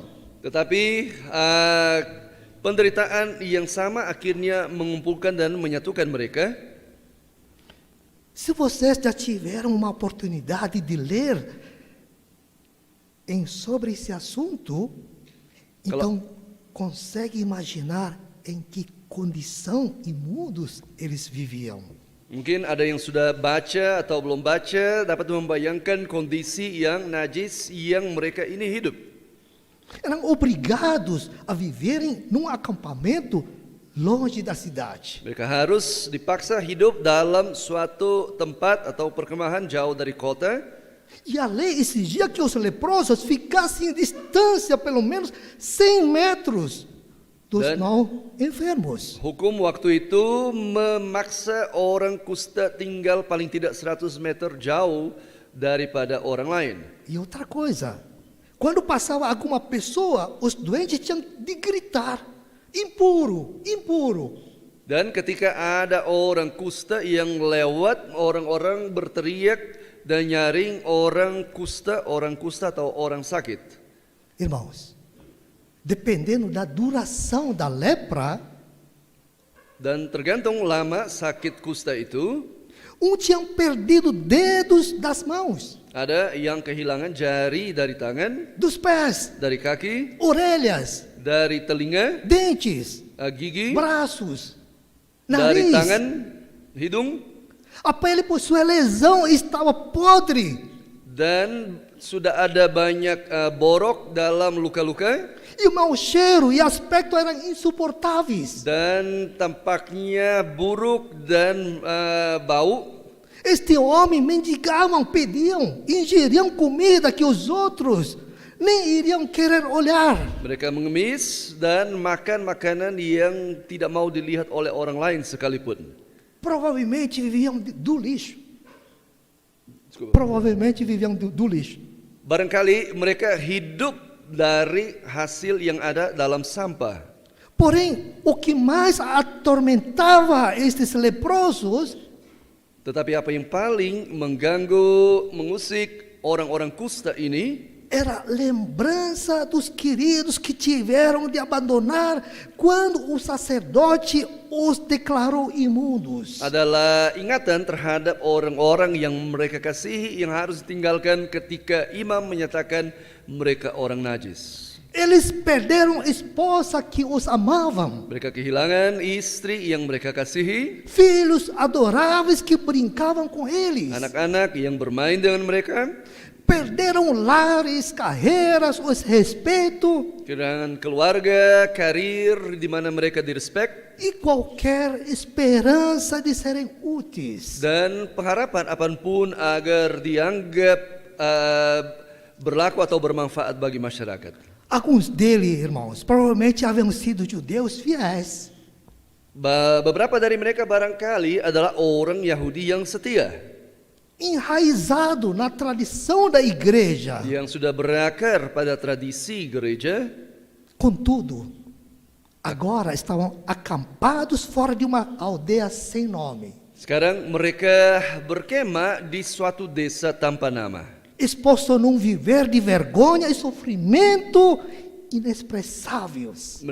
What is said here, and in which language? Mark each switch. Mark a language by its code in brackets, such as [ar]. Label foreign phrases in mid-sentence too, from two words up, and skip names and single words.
[id] Tetapi penderitaan yang sama akhirnya mengumpulkan dan menyatukan mereka. [pt] Se vocês já tiveram uma oportunidade de ler sobre esse assunto, então consegue imaginar em que condição imundos eles viviam. [id] Mungkin ada yang sudah baca atau belum baca dapat membayangkan kondisi yang najis yang mereka ini hidup. [pt] Eram obrigados a viverem num acampamento longe da cidade. [id] Mereka harus dipaksa hidup dalam suatu tempat atau perkemahan jauh dari kota. [pt] E a lei exigia que os leprosos ficassem em distância pelo menos 100 metros dos [id] Dan- [pt] não enfermos. [id] Hukum waktu itu memaksa orang kusta tinggal paling tidak 100 meter jauh daripada orang lain. [pt] E outra coisa, quando passava alguma pessoa, os doentes tinham de gritar: impuro, impuro. [id] Dan ketika ada orang kusta yang lewat, orang-orang berteriak dan nyaring orang kusta atau orang sakit. [pt] Irmãos, dependendo da duração da lepra, [id] Dan tergantung lama sakit kusta itu, [pt] tinham perdido dedos das mãos, [id] ada yang kehilangan jari dari tangan, [pt] dos pés, [id] dari kaki, [pt] orelhas, [id] dari telinga, [pt] dentes, [id] gigi, [pt] braços, [id] dari [pt] nariz. [id] tangan, hidung, [pt] A pele por sua lesão estava podre. [id] dan sudah ada banyak borok dalam luka-luka, [pt] E o mau cheiro e aspecto eram insuportáveis. [id] dan tampaknya buruk dan bau. [pt] Este homem mendigavam, pediam, ingeriam comida que os outros nem iriam querer olhar. [id] Mereka mengemis dan makan makanan yang tidak mau dilihat oleh orang lain sekalipun. [pt] Provavelmente viviam do lixo. Desculpa. Provavelmente viviam do lixo. [id] Barangkali mereka hidup dari hasil yang ada dalam sampah. [pt] Porém, o que mais atormentava estes leprosos [id] Tetapi apa yang paling mengganggu, mengusik orang-orang kusta ini [pt] era lembrança dos queridos que tiveram de abandonar quando o sacerdote os declarou imundos. [id] adalah ingatan terhadap orang-orang yang mereka kasihi yang harus ditinggalkan ketika imam menyatakan mereka orang najis. [pt] Eles perderam esposa que os amavam, [id] Mereka kehilangan istri yang mereka kasihi, [pt] filhos adoráveis que brincavam com eles, [id] anak-anak yang bermain dengan mereka, [pt] perderam lares, carreiras, os respeito [id] kehilangan keluarga, karir di mana mereka direspek, [pt] e qualquer esperança de serem úteis. [id] dan pengharapan apapun agar dianggap berlaku atau bermanfaat bagi masyarakat. [pt] Alguns deles, irmãos, provavelmente haviam sido judeus fiéis. [id] Beberapa dari mereka barangkali adalah orang Yahudi yang setia, [pt] Enraizado na tradição da igreja. [id] yang sudah berakar pada tradisi gereja. [pt] Contudo, agora estavam acampados fora de uma aldeia sem nome, [id] Sekarang mereka berkemah di suatu desa tanpa nama, [pt] exposto num viver de vergonha e sofrimento inexpressáveis.